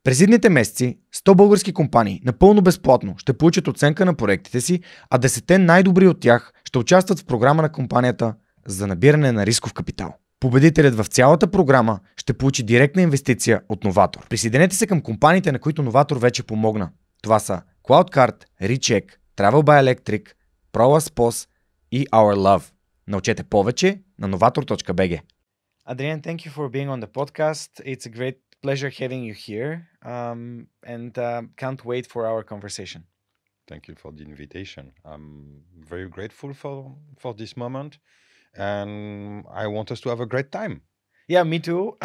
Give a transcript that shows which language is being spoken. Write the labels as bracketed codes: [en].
[bg] През идните месеци 100 български компании напълно безплатно ще получат оценка на проектите си, а 10 най-добри от тях ще участват в програма на компанията за набиране на рисков капитал. Победителят в цялата програма ще получи директна инвестиция от Новатор. Присъединете се към компаниите, на които Новатор вече помогна. Това са CloudCard, Recheck, Travel by Electric, ProLaspos и Our Love. Научете повече на novator.bg. [en] Adrien, thank you for being on the podcast. It's a great pleasure having you here and can't wait for our conversation. Thank you for the invitation. I'm very grateful for this moment. And I want us to have a great time. Yeah, me too.